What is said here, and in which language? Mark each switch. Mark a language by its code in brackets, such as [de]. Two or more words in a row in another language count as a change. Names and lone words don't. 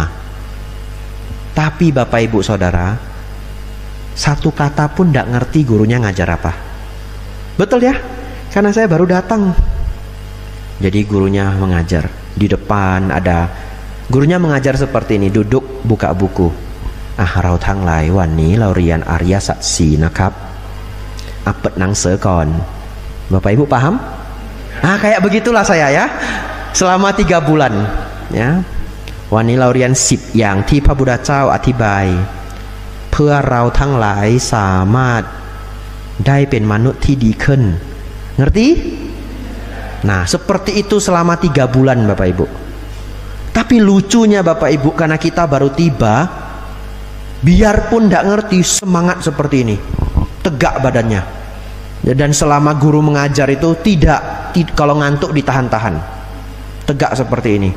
[id] Tapi Bapak Ibu Saudara, satu kata pun tidak ngerti gurunya ngajar apa. Betul ya? Karena saya baru datang. Jadi gurunya mengajar. Di depan ada gurunya mengajar seperti ini, duduk buka buku. [th] เราทั้งหลายวันนี้เราเรียนอริยสัจ 4นะครับ เปิดหนังสือก่อน [id] Bapak Ibu paham? Kayak begitulah saya ya. Selama 3 bulan ya. [th] วันนี้เราเรียน10 อย่างที่พระพุทธเจ้าอธิบายเพื่อเราทั้งหลายสามารถได้เป็นมนุษย์ที่ดีขึ้น. [id] Ngerti? Nah, seperti itu selama 3 bulan Bapak Ibu. Tapi lucunya Bapak Ibu, karena kita baru tiba, biarpun tidak ngerti, semangat seperti ini, tegak badannya. Dan selama guru mengajar itu tidak kalau ngantuk ditahan-tahan, tegak seperti ini.